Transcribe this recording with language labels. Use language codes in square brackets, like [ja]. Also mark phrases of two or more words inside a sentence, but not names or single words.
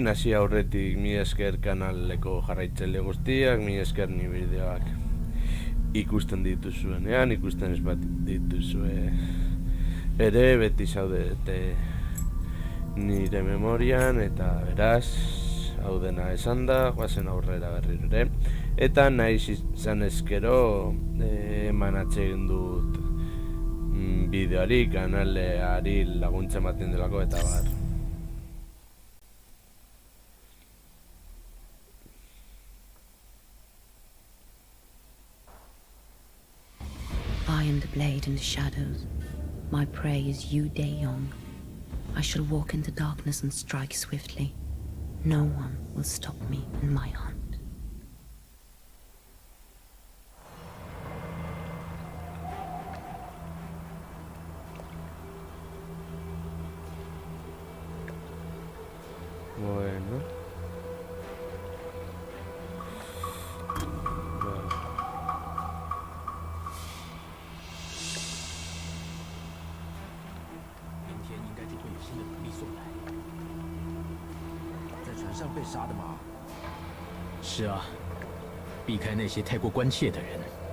[eu] Hasi aurretik mila esker kanaleko jarraitzaile guztiak, mila esker ni bideoak ikusten dituzuenean, ikusten ez bat dituzue ere, beti zaudete nire memorian, eta beraz hau dena esan da, guazen aurrera berriro ere. Eta nahi izan ezkero eman atsegin dut bideoari, kanaleari laguntza ematen delako eta bar. [en] I am the blade in the shadows. My prey is Yu De-yong. I shall walk into darkness and strike swiftly. No one will stop me in my hunt. [eu] Bueno. Vale. [zh] 明天应该就会有新的奴隶送来。在船上被杀的吗？是啊，避开那些太过关切的人。